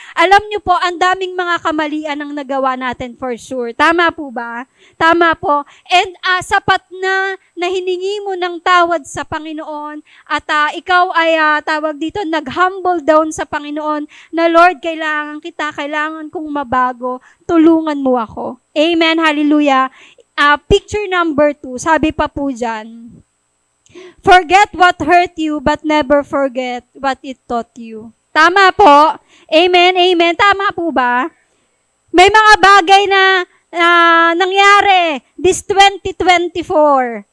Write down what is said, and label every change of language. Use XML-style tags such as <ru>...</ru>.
<tl>Alam niyo po, ang daming mga kamalian ang nagawa natin</tl> <en>for sure.</en> <tl>Tama po ba? Tama po. And sapat na hiningi mo ng tawad sa Panginoon at ikaw ay nag-humble down sa Panginoon na Lord, kailangan kong mabago, tulungan mo ako. Amen, hallelujah.</tl> <en>Picture number 2,</en> <tl>sabi pa po dyan,</tl> <en>forget what hurt you but never forget what it taught you.</en> <tl>Tama po? Amen, amen. Tama po ba? May mga bagay na nangyari</tl> <en>this 2024.</en>